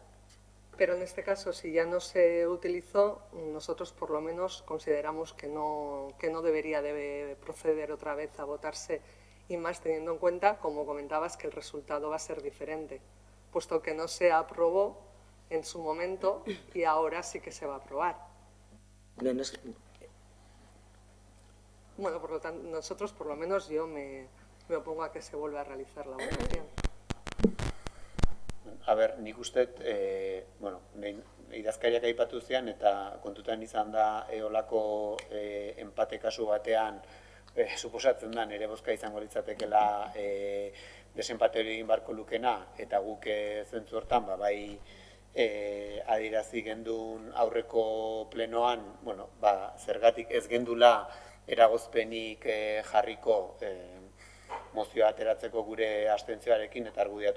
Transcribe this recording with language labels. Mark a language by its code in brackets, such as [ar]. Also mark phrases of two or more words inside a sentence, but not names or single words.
[es] Pero en este caso, si ya no se utilizó, nosotros por lo menos consideramos que no debería de proceder otra vez a votarse, y más teniendo en cuenta, como comentabas, que el resultado va a ser diferente, puesto que no se aprobó en su momento y ahora sí que se va a aprobar. Bueno, por lo tanto, nosotros, por lo menos yo me opongo a que se vuelva a realizar la votación. [eu] A ber, nik uste, idazkariak aipatu zian eta kontutan izan da olako empate kasu batean suposatzen da nire bozka izango litzatekela desempate hori egin barko lukena, eta guk zentzu hortan bai adirazi gendun aurreko plenoan, zergatik ez gendula eragozpenik jarriko mozioa ateratzeko gure abstentzioarekin eta argudiatu